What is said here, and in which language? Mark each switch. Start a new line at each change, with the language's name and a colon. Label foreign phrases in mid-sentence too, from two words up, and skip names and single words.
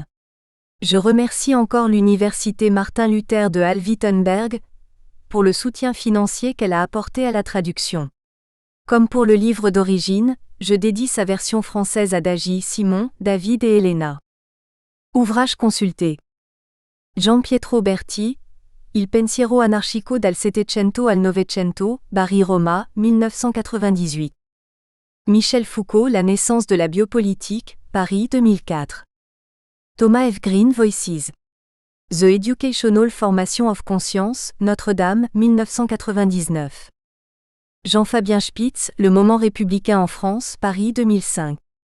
French: Je remercie encore l'Université Martin Luther de Halle-Wittenberg pour le soutien financier qu'elle a apporté à la traduction. Comme pour le livre d'origine, je dédie sa version française à Dagy, Simon, David et Elena. Ouvrage consulté. Gian Pietro Berti, Il pensiero anarchico dal Settecento al Novecento, Bari Roma, 1998. Michel Foucault, La naissance de la biopolitique, Paris 2004. Thomas F. Green Voices. The Educational Formation of Conscience, Notre-Dame, 1999. Jean-Fabien Spitz, Le moment républicain en France, Paris 2005.